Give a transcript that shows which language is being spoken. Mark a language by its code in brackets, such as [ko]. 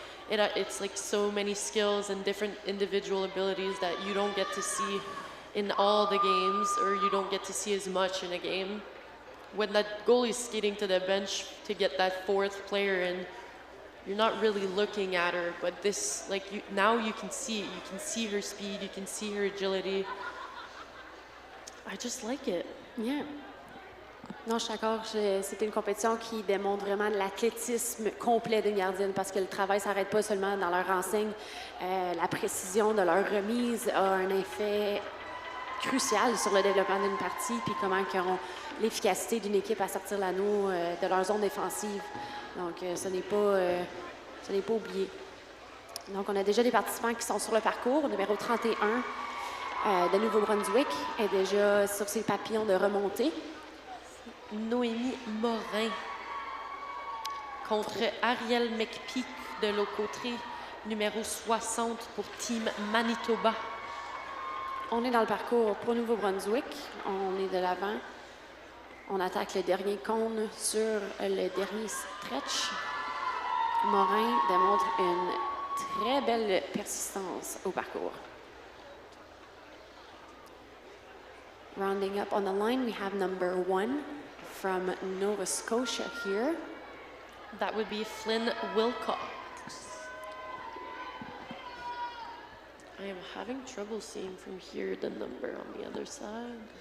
[en] It's like so many skills and different individual abilities that you don't get to see in all the games, or you don't get to see as much in a game. When that goalie's skating to the bench to get that 4th player in, you're not really looking at her, but this, like, now you can see it. You can see her speed, you can see her agility. I just like it. [fr] Yeah. Non, je suis d'accord. C'est une compétition qui démontre vraiment l'athlétisme complet d'une gardienne parce que le travail ne s'arrête pas seulement dans leur enseigne. La précision de leur remise a un effet crucial sur le développement d'une partie puis comment ils ont l'efficacité d'une équipe à sortir l'anneau de leur zone défensive. Donc, ce n'est pas oublié. Donc, on a déjà des participants qui sont sur le parcours. Numéro 31 de Nouveau-Brunswick est déjà sur ses papillons de remontée. Noémie Morin contre Ariel McPeak de l'autre côté, numéro 60 pour Team Manitoba. On est dans le parcours pour Nouveau-Brunswick. On est de l'avant. On attaque le dernier cône sur le dernier stretch. Morin démontre une très belle persistance au parcours. [en] Rounding up on the line, we have number 1 from Nova Scotia here. That would be Flynn Wilcox. I am having trouble seeing from here the number on the other side.